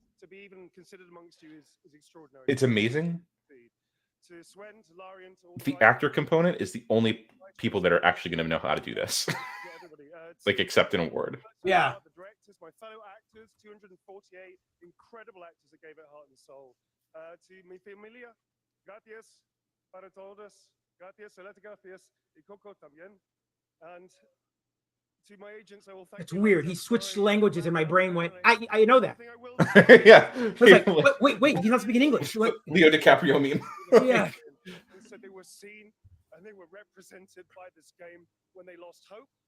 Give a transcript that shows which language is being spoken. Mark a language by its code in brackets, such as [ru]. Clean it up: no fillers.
[en] To be even considered amongst you is extraordinary. It's amazing. To Swen, to Larian, to all The actor component is the only people that are actually going to know how to do this. Like, accept an award. Yeah. The directors, my fellow actors, 248 incredible actors that gave it heart and soul. [es] To mi familia, gracias para todos. Gracias, gracias, y Coco también. [en] And to my agents, I will thank It's weird. He switched languages and my brain went, I know that. Yeah. Like, wait, he's not speaking English. Like, Leo DiCaprio meme. Yeah. So they were seen and they were represented by this game when they lost hope.